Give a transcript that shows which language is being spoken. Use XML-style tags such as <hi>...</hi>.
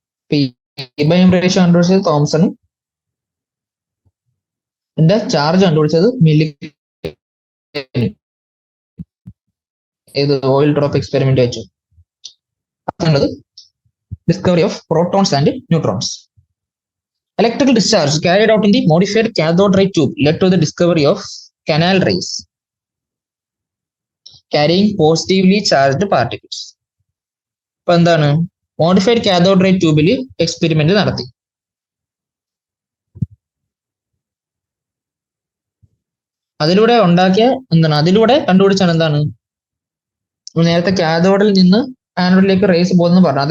<ml>E/m ratio കണ്ടുപിടിച്ചത് തോംസണും എന്റെ charge കണ്ടുപിടിച്ചത് ഏത് ഓയിൽ ഡ്രോപ്പ് എക്സ്പെരിമെന്റ് വെച്ചു.</ml> <en>Discovery of protons and neutrons. Electrical discharge carried out in the modified cathode ray tube led to the discovery of canal rays carrying positively charged particles.</en> <ml>ഇപ്പൊ എന്താണ് modified cathode ray ട്യൂബിൽ experiment നടത്തി. അതിലൂടെ ഉണ്ടാക്കിയ എന്താണ് അതിലൂടെ കണ്ടുപിടിച്ചാണ് എന്താണ് നേരത്തെ കാഥോഡിൽ നിന്ന് ആനോഡിലേക്ക് റേസ് പോകുന്നു പറഞ്ഞു.</ml>